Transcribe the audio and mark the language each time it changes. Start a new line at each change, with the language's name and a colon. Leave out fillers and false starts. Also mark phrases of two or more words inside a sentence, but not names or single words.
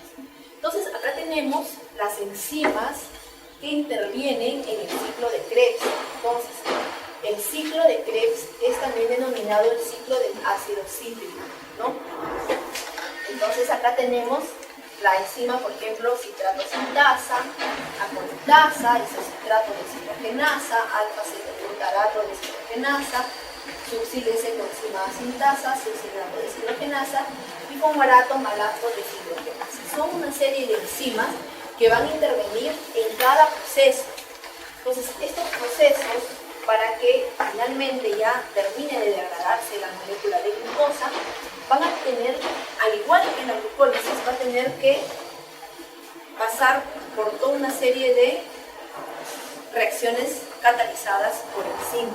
Spanish: Entonces, acá tenemos las enzimas que intervienen en el ciclo de Krebs. Entonces, el ciclo de Krebs es también denominado el ciclo del ácido cítrico, ¿no? Entonces, acá tenemos la enzima, por ejemplo, citrato sintasa, aconitasa, isocitrato deshidrogenasa, alfa-cetoglutarato deshidrogenasa, succinase coenzima sintasa, succinato deshidrogenasa y fumarato malato deshidrogenasa. Son una serie de enzimas que van a intervenir en cada proceso. Entonces, estos procesos, para que finalmente ya termine de degradarse la molécula de glucosa, van a tener, al igual que en la glucólisis, va a tener que pasar por toda una serie de reacciones catalizadas por enzimas.